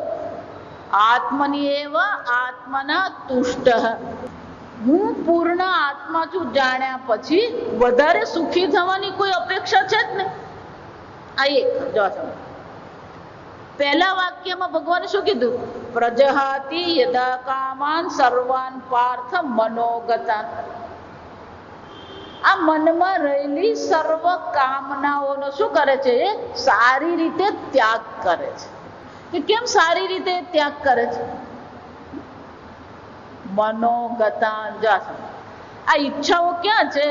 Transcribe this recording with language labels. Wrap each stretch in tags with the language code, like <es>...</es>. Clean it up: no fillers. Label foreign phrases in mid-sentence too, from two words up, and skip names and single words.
<sa>आत्मनि एव आत्मना तुष्टः.</sa> <gu>હું પૂર્ણ આત્મા છું જાણ્યા પછી વધારે સુખી થવાની કોઈ અપેક્ષા છે જ નહીં. આ એક જો પહેલા વાક્યમાં ભગવાને શું કીધું?</gu> <sa>प्रजहाति यदा कामान् सर्वान् पार्थ मनोगतान्.</sa> <gu>આ મનમાં રહેલી સર્વ કામનાઓનો શું કરે છે? એ સારી રીતે ત્યાગ કરે છે. કે કેમ સારી રીતે ત્યાગ કરે છે? મનોગતા. આ ઈચ્છાઓ ક્યાં છે?</gu>